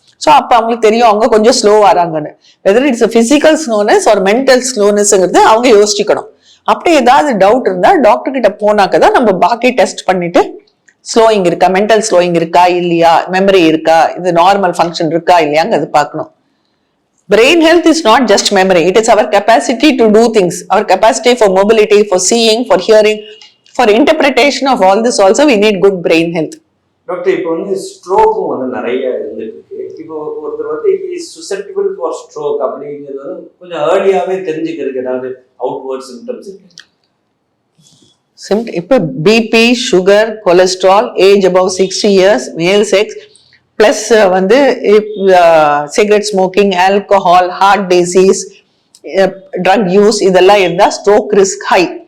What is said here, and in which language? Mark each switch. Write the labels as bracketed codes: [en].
[ta] So அப்ப அவங்களுக்கு தெரியும் அவங்க கொஞ்சம் slow ஆறாங்கன்னு. [en] whether it's physical slowness [ta] ஒரு மென்டல் ஸ்லோனஸ்ங்கிறது அவங்க யோசிக்கணும். அப்படி ஏதாவது டவுட் இருந்தா டாக்டர் கிட்ட போனாக்கதான் நம்ம பாக்கி டெஸ்ட் பண்ணிட்டு ஸ்லோயிங் இருக்கா, மென்டல் ஸ்லோயிங் இருக்கா இல்லையா, மெமரி இருக்கா, இது நார்மல் ஃபங்க்ஷன் இருக்கா இல்லையாங்கிறது பார்க்கணும். [en] Brain health is not just memory, it is our capacity to do things, our capacity for mobility, for seeing, for hearing, for interpretation of all this also we need good brain health. [ta] Doctor, இப்போ வந்து ஸ்ட்ரோக்கும் வந்து நிறைய இருந்துட்டு இருக்கு. இப்போ ஒருத்தர் வந்து [en] susceptible for stroke [ta] அப்படிங்கிறது வந்து கொஞ்சம் ஏர்லியாவே தெரிஞ்சுக்கிறதுக்கு ஏதாவது அவுட்வர்ட் சிம்டம்ஸ் இருக்கு? இப்போ BP, sugar, cholesterol, age [en] above 60 years, [ta] மேல் செக்ஸ், பிளஸ் வந்து cigarette smoking, alcohol, heart disease, drug use இதெல்லாம் இருந்தா ஸ்ட்ரோக் ரிஸ்க் ஹை.